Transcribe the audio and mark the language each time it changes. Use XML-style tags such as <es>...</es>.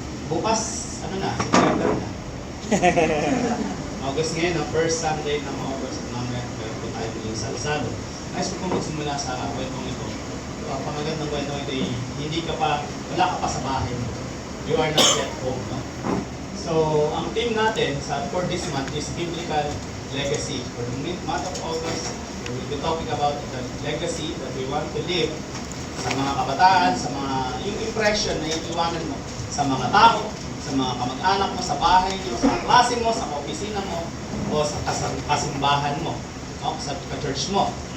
<tl>Bukas, September na. August ngayon, ang first Sunday ng August, meron po tayo muling sa Alsado. Nais ko pong magsimula sa kwentong ito. Ang pamagandang kwentong ito ay wala ka pa sa bahay mo.</tl> <en>You are not yet home. No?</en> <tl>So, ang theme natin</tl> <en>for this month</en> <tl>is Biblical Legacy.</tl> <en>For the month of August, we will be talking about the legacy that we want to leave</en> <tl>sa mga kabataan, sa mga yung impression na iiwanan mo sa mga tao, sa mga kamag-anak mo, sa bahay mo, sa klase mo, sa opisina mo, o sa kasimbahan mo, o sa church mo.</tl>